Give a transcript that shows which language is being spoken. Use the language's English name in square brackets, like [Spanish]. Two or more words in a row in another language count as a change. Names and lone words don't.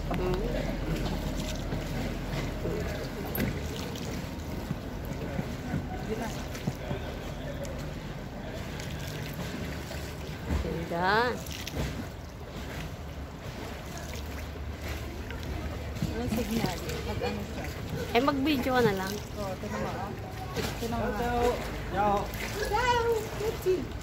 [Filipino] Ganda. Walang signal. Pag ano siya. Eh, mag-video ka na lang. Oh, ito naman, oh. Ito naman. [Italian] Ciao. Ciao. Ciao! Tutti!